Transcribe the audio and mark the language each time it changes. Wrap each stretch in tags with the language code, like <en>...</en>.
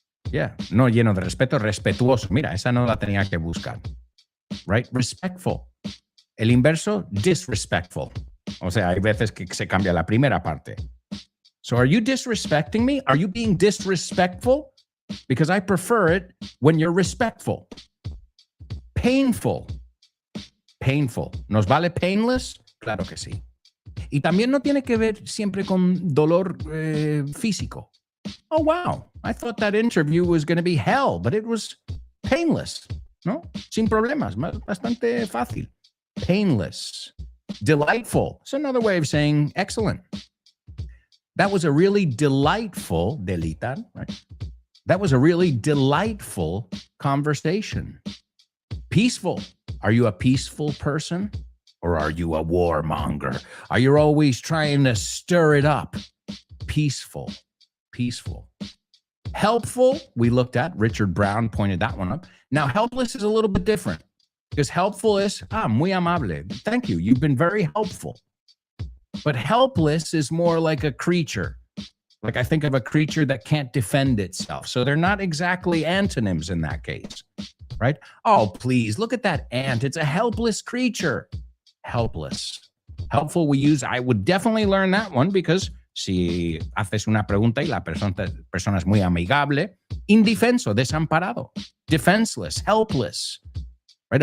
<es>Yeah, no lleno de respeto, respetuoso. Mira, esa no la tenía que buscar. Right? Respectful. El inverso, disrespectful. O sea, hay veces que se cambia la primera parte.</es> <en>So are you disrespecting me? Are you being disrespectful? Because I prefer it when you're respectful.</en> <es>Painful. Painful. ¿Nos vale painless? Claro que sí. Y también no tiene que ver siempre con dolor físico.</es> <en>Oh, wow. I thought that interview was going to be hell, but it was painless.</en> <es>¿No? Sin problemas. Bastante fácil. Painless. Delightful.</es> <en>It's another way of saying excellent. That was a really delightful, delitar, right? That was a really delightful conversation. Peaceful. Are you a peaceful person? Or are you a warmonger? Are you always trying to stir it up? Peaceful. Peaceful. Helpful, we looked at. Richard Brown pointed that one up. Now, helpless is a little bit different. Because helpful is,</en> <es>muy amable.</es> <en>Thank you. You've been very helpful. But helpless is more like a creature. Like I think of a creature that can't defend itself. So they're not exactly antonyms in that case. right? Oh, please, look at that ant. It's a helpless creature.</en> <es>Helpless.</es> <en>Helpful, I would definitely learn that one, because</en> <es>si haces una pregunta y la persona es muy amigable, indefenso, desamparado,</es> <en>defenseless, helpless, right?</en>